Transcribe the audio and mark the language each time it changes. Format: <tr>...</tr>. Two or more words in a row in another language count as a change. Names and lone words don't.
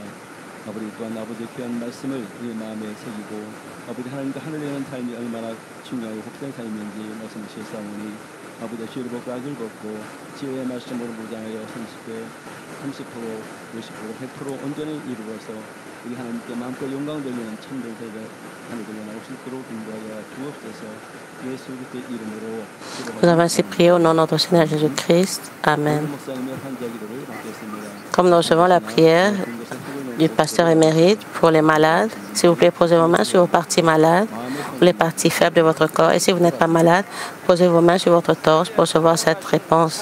<ko>아버지 또한 아버지의 귀한 말씀을 우리 마음에 새기고 아버지 하나님과 하늘에 있는 삶이 얼마나 중요하고 복된 삶인지 말씀하시옵사오니 아버지의 죄를 벗고 악을 벗고 지혜의 말씀으로 무장하여 30% 50% 100% 온전히 이루어서 우리 하나님께 마음껏 영광을 돌리는 참된 세대 하늘을 나올 수 있도록 인도하여 주옵소서. 예수 그리스도의 이름으로</ko> <fr>Nous avons ainsi prié au nom de notre Seigneur Jésus-Christ. Amen. Comme nous recevons la prière du pasteur émérite pour les malades, s'il vous plaît, posez vos mains sur vos parties malades ou les parties faibles de votre corps. Et si vous n'êtes pas malade, posez vos mains sur votre torse pour recevoir cette réponse.</fr>